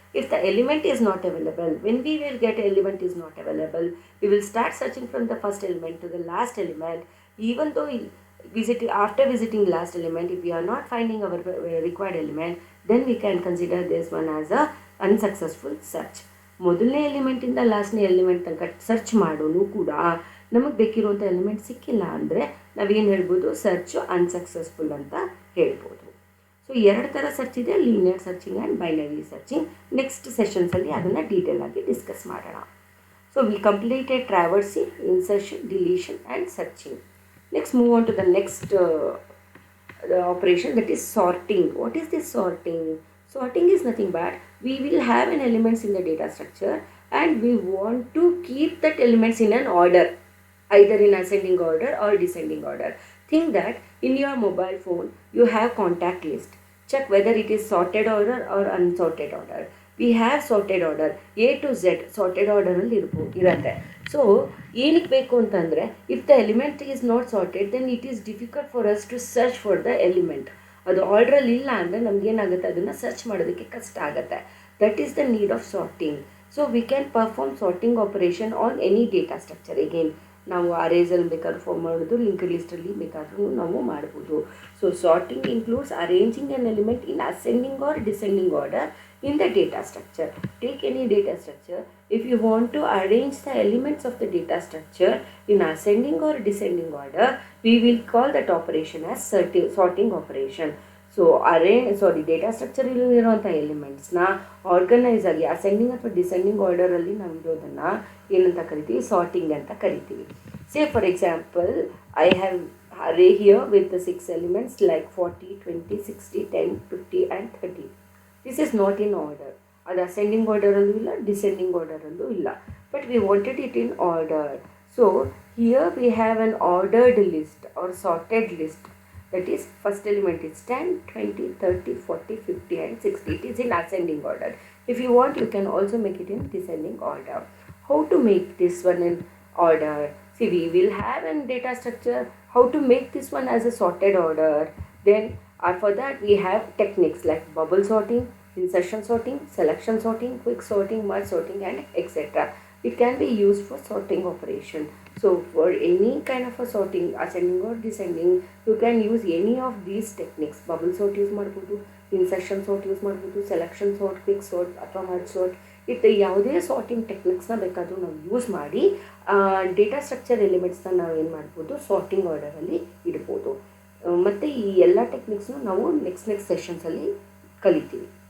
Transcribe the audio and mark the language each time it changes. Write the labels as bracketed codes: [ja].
[en] If the element is not available, when we will get element is not available, we will start searching from the first element to the last element. Even though after visiting last element, if we are not finding our required element, then we can consider this one as a unsuccessful search. [kn] ಮೊದಲನೇ ಎಲಿಮೆಂಟಿಂದ ಲಾಸ್ಟ್ನೇ element ತನಕ search ಮಾಡೋನು ಕೂಡ ನಮಗೆ ಬೇಕಿರುವಂಥ element ಸಿಕ್ಕಿಲ್ಲ ಅಂದರೆ ನಾವೇನು ಹೇಳ್ಬೋದು, search unsuccessful ಅಂತ ಹೇಳ್ಬೋದು. ಸೊ ಎರಡು ಥರ ಸರ್ಚ್ ಇದೆ, linear searching and binary searching. Next ಸೆಷನ್ಸಲ್ಲಿ ಅದನ್ನು ಡೀಟೇಲ್ ಆಗಿ ಡಿಸ್ಕಸ್ ಮಾಡೋಣ. [en] So we completed traversing, insertion, deletion and searching. Next move on to the next operation, that is sorting. What is this sorting? Sorting is nothing but we will have an elements in the data structure and we want to keep that elements in an order, either in ascending order or descending order. Think that in your mobile phone you have contact list. Check whether it is sorted order or unsorted order. We have sorted order, A to Z sorted order [kn] ಅಲ್ಲಿ ಇರುತ್ತೆ. So ಏನಕ್ಕೆ ಬೇಕು ಅಂತಂದರೆ, [en] If the element is not sorted then it is difficult for us to search for the element. [kn] ಅದು ಆರ್ಡ್ರಲ್ಲಿ ಇಲ್ಲ ಅಂದರೆ ನಮಗೇನಾಗುತ್ತೆ, ಅದನ್ನು search ಮಾಡೋದಕ್ಕೆ ಕಷ್ಟ ಆಗುತ್ತೆ. [en] That is the need of sorting. So we can perform sorting operation on any data structure. [kn] Again ನಾವು ಅರೇಸಲ್ಲಿ ಬೇಕಾದ್ರೂ form ಮಾಡೋದು, ಲಿಂಕ್ಡ್ ಲಿಸ್ಟಲ್ಲಿ ಬೇಕಾದ್ರೂ ನಾವು ಮಾಡ್ಬೋದು. [en] So sorting includes arranging an element in ascending or descending order in the data structure. Take any data structure. If you want to arrange the elements of the data structure in ascending or descending order, we will call that operation as sorting operation. [kn] So data structure ಇರುವಂಥ ಎಲಿಮೆಂಟ್ಸ್ನ organise ಆಗಿ ascending ಅಥವಾ descending ಆರ್ಡರಲ್ಲಿ ನಾವು ಇರೋದನ್ನು ಏನಂತ ಕರಿತೀವಿ, sorting ಅಂತ ಕರಿತೀವಿ. [en] Say for example, I have array here with the 6 elements like 40, 20, 60, 10, 50 and 30. This is not in order. [kn] ಅದು ಅಸೆಂಡಿಂಗ್ ಆರ್ಡರಲ್ಲೂ ಇಲ್ಲ, ಡಿಸೆಂಡಿಂಗ್ ಆರ್ಡರಲ್ಲೂ ಇಲ್ಲ, [en] But we wanted it in order. So here we have an ordered list or sorted list. That is first element is 10, 20, 30, 40, 50 and 60. It is in ascending order. If you want, you can also make it in descending order. How to make this one in order? See, we will have a data structure. How to make this one as a sorted order? Then for that we have techniques like bubble sorting, insertion sorting, selection sorting, quick sorting, merge sorting and etc. It can be used for sorting operation. So for any kind of a sorting, ascending or descending, you can use any of these techniques. [kn] Bubble sort use ಮಾಡಬಹುದು, insertion sort use ಮಾಡಬಹುದು, selection sort, quick sort ಅಥವಾ merge sort. ಇದು ಯಾವುದೇ sorting ಟೆಕ್ನಿಕ್ಸ್ನ ಬೇಕಾದರೂ ನಾವು use ಮಾಡಿ data structure ಎಲಿಮೆಂಟ್ಸ್ನ ನಾವು ಏನು ಮಾಡ್ಬೋದು, ಸಾರ್ಟಿಂಗ್ ಆರ್ಡರಲ್ಲಿ ಇಡ್ಬೋದು. ಮತ್ತು ಈ ಎಲ್ಲ ಟೆಕ್ನಿಕ್ಸ್ನು ನಾವು ನೆಕ್ಸ್ಟ್ ಸೆಷನ್ಸಲ್ಲಿ ಕಲಿತೀವಿ.